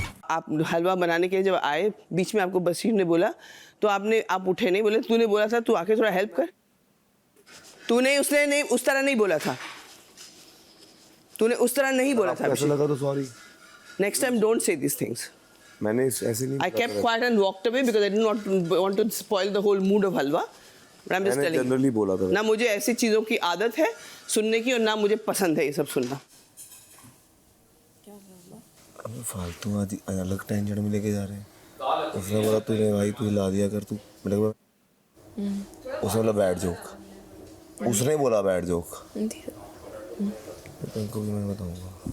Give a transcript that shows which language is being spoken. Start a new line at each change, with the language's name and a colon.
Hindi: आप हलवा बनाने के लिए जब आए, बीच में आपको बशीर ने बोला तो आप उठे नहीं, बोले तूने बोला था तू आके थोड़ा हेल्प कर, तूने उसने नहीं उस तरह नहीं बोला था, तूने उस तरह नहीं बोला था। ऐसा लगा तो sorry.
English: Next time don't say this things.
Hindi: मैंने ऐसे नहीं।
English: I kept quiet and walked away because I did not want to spoil the whole mood of halwa. But I'm just telling you.
Hindi: Generally बोला था। ना मुझे ऐसी चीजों की आदत है सुनने की, और ना मुझे पसंद है ये सब सुनना। फालतू आदि अलग टेंशन में लेके जा रहे हैं। उसने बोला तूने भाई तू ला दिया कर तू, मैंने कहा उसने बोला बैड जोक, उसने बोला बैड जोक, तो इनको भी मैं बताऊंगा।